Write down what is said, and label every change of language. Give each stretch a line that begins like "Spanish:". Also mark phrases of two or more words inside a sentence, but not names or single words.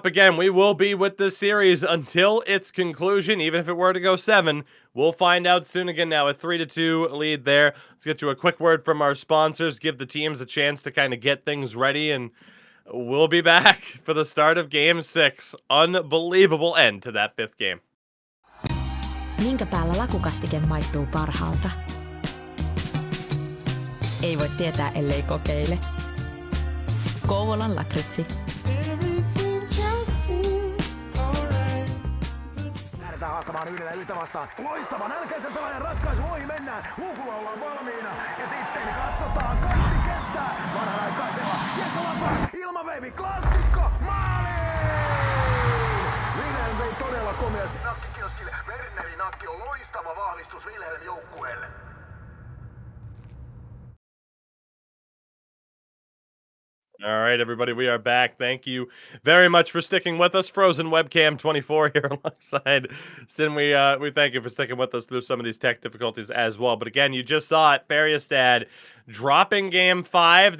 English: Again, we will be with this series until its conclusion. Even if it were to go 7, we'll find out soon. Again, now a 3-2 lead there. Let's get you a quick word from our sponsors. Give the teams a chance to kind of get things ready, and we'll be back for the start of Game 6. Unbelievable end to that 5th game.
Finnish: Minkä päällä lakukastike maistuu parhaalta? Ei voi tietää, ellei kokeile. Kouvolan lakritsi. Lähdetään haastamaan yhdellä yhtä vastaan. Loistava nälkäisen pelaajan ratkaisu, ohi mennään. Luukulla ollaan valmiina. Ja sitten katsotaan, kaikki kestää. Vanhanaikaisella kiekkolapaan, ilmaveivi, klassikko, maali! Wilhelm vei todella komeasti nakkikioskille. Wernerin nakki on loistava vahvistus Wilhelm joukkueelle.
English: All right, everybody, we are back. Thank you very much for sticking with us. Frozen Webcam 24 here alongside Sin. We thank you for sticking with us through some of these tech difficulties as well. But again, you just saw it, Färjestad dropping Game 5.